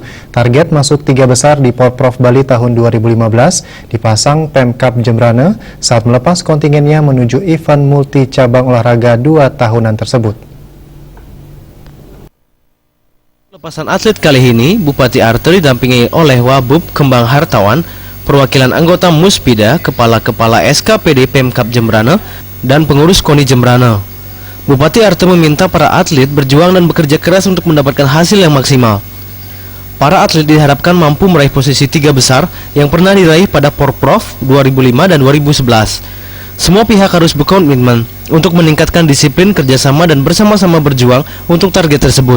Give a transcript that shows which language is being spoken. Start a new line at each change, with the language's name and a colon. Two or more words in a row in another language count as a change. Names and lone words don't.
Indonesian: Target masuk 3 besar di Porprov Bali tahun 2015 dipasang Pemkab Jembrana saat melepas kontingennya menuju event multi cabang olahraga 2 tahunan tersebut. Lepasan atlet kali ini, Bupati Arte didampingi oleh Wabub Kembang Hartawan, perwakilan anggota Muspida, kepala-kepala SKPD Pemkab Jembrana, dan pengurus KONI Jembrana. Bupati Arte meminta para atlet berjuang dan bekerja keras untuk mendapatkan hasil yang maksimal. Para atlet diharapkan mampu meraih posisi 3 besar yang pernah diraih pada Porprov 2005 dan 2011. Semua pihak harus berkomitmen untuk meningkatkan disiplin, kerjasama, dan bersama-sama berjuang untuk target tersebut.